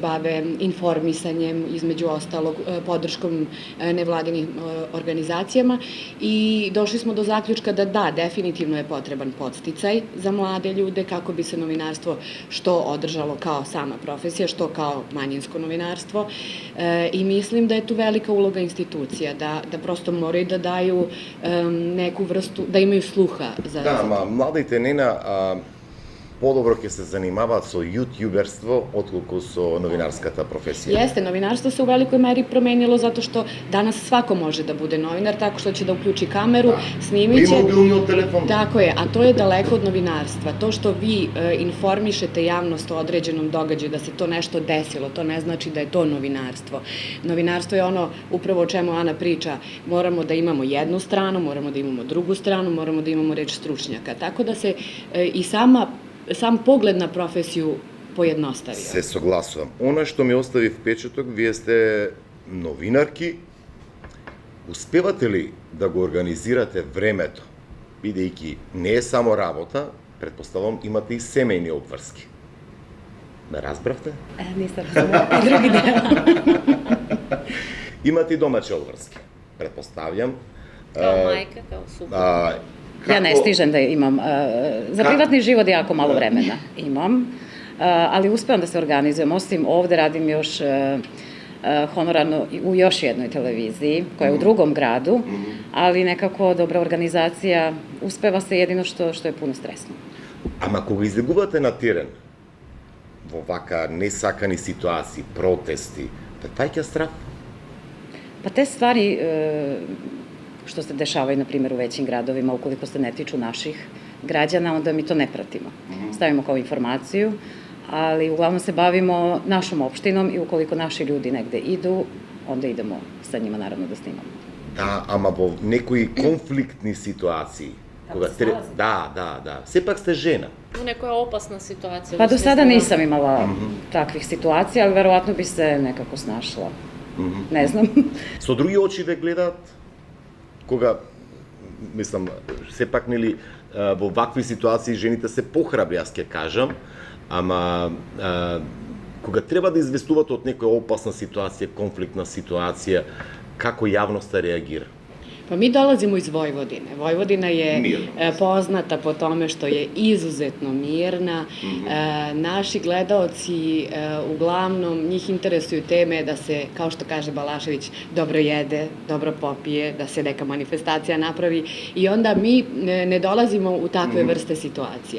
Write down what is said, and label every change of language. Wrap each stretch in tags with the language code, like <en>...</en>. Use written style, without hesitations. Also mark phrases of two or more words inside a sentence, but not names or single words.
<sr>bave informisanjem, između ostalog podrškom nevladinim organizacijama i došli smo do zaključka da definitivno je potreban podsticaj za mlade ljude kako bi se novinarstvo što održalo kao sama profesija, što kao manjinsko novinarstvo i mislim da je tu velika uloga institucija, da prosto moraju da daju neku vrstu, da imaju sluha za... Da,</sr> <mk>mladите, Nena, подобро ќе се занимаваат со јутјуберство, отколку со новинарската професија.</mk> <sr>Jeste, novinarstvo se u velikoj meri promenilo zato što danas svako može da bude novinar, tako što će da uključi kameru, snimit će. I mobilni telefon. Tako je, a to je daleko od novinarstva. To što vi informišete javnost o određenom događaju, da se to nešto desilo, to ne znači da je to novinarstvo. Novinarstvo je ono upravo o čemu Ana priča. Moramo da imamo jednu stranu, moramo da imamo drugu stranu, moramo da imamo reč stručnjaka. Tako da se i sam pogled na profesiju pojednostavio.</sr> <mk>Се согласувам. Она што ми остави впечаток, вие сте новинарки, успевате ли да го организирате времето, бидејќи не е само работа, предпоставам имате и семејни обврски. Ме разбравте?</mk> <sr>Nisam razumela drugi deo.</sr> <mk>Имате и домашни обврски, предпоставljam.</mk> <sr>Kao majka, kao supruga. Ja ne stižem da imam, za privatni život jako malo vremena imam, ali uspevam da se organizujem. Osim ovde radim još honorarno u još jednoj televiziji, koja je u drugom gradu, ali nekako dobra organizacija, uspeva se jedino što je puno stresno.</sr> <mk>Ама кога излегувате на терен, во вака несакани ситуации, протести, паѓа страх?</mk> <sr>Pa te stvari što se dešavaju, na primjer, u većim gradovima, ukoliko se ne tiču naših građana, onda mi to ne pratimo. Stavimo kao informaciju, ali uglavnom se bavimo našom opštinom i ukoliko naši ljudi negde idu, onda idemo sa njima naravno da snimamo.</sr> <mk>Да, ама во некои конфликтни ситуации, кога да. Сепак сте жена.</mk> <sr>U nekoj opasna situacija. Pa do sada nisam imala takvih situacija, ali verovatno bi se nekako snašla. Ne znam.</sr> <mk>Со други очи ве гледаат, кога, мислам, сепак нели во вакви ситуации жените се похрабри, јас ќе кажам, ама кога треба да известувате од некоја опасна ситуација, конфликтна ситуација, како јавноста реагира?</mk> <sr>Pa mi dolazimo iz Vojvodine. Vojvodina je poznata po tome što je izuzetno mirna. Naši gledaoci uglavnom njih interesuju teme da se, kao što kaže Balašević, dobro jede, dobro popije, da se neka manifestacija napravi i onda mi ne dolazimo u takve vrste situacija.</sr>